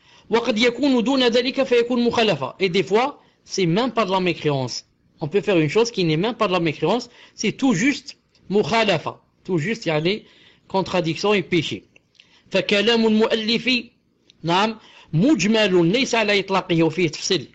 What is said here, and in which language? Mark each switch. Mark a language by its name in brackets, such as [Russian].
[Arabic] وقد يكون دون ذلك فيكون مخالفة. [French] Et des fois, c'est même pas de la mécréance. On peut faire une chose qui n'est même pas de la mécréance, c'est tout juste mukhalafa, tout juste contradiction et péché. [Arabic] فكلام المؤلف نعم مجمل ليس على إطلاقه وفيه تفصيل.